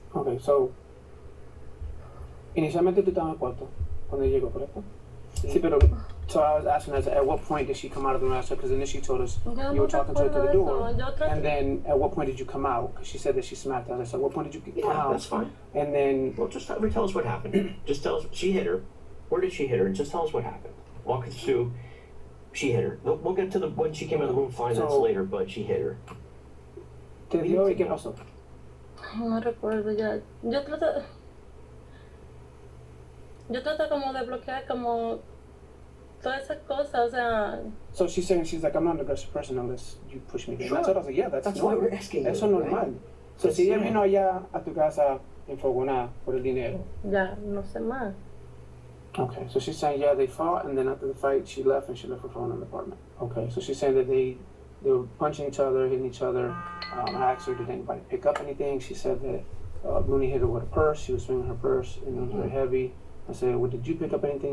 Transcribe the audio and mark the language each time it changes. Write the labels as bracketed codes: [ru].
[es] Okay, so inicialmente tú estabas en el cuarto cuando llegó, ¿correcto? Sí, pero [en] so I was asking us at what point did she come out of the room? Because initially she told us you were talking to her through the door, and then at what point did you come out? Because she said that she smacked us. I said, what point did you come out? That's fine. And then Well, just tell us what happened. Just tell us she hit her. Where did she hit her? And just tell us what happened. Walk us through. She hit her. We'll get to the when she came in the room. Fine, that's later. But she hit her. [es] ¿Te dio y qué pasó? No recuerdo ya. Yo trato como de bloquear como todas esas cosas, o sea. [en] So she's saying, she's like, I'm not an aggressive person unless you push me. Sure. And I was like, yeah, that's why we're asking you, [es] Eso es normal. [en] right? [es] So si ella vino allá a tu casa enfogonada por el dinero. Ya, no sé más. [en] Okay, so she's saying, yeah, they fought, and then after the fight, she left, and she left her phone in the apartment. Okay, so she's saying that they were punching each other, hitting each other. I asked her, did anybody pick up anything? She said that Looney hit her with a purse. She was swinging her purse, and it was very heavy. I said, well, did you pick up anything?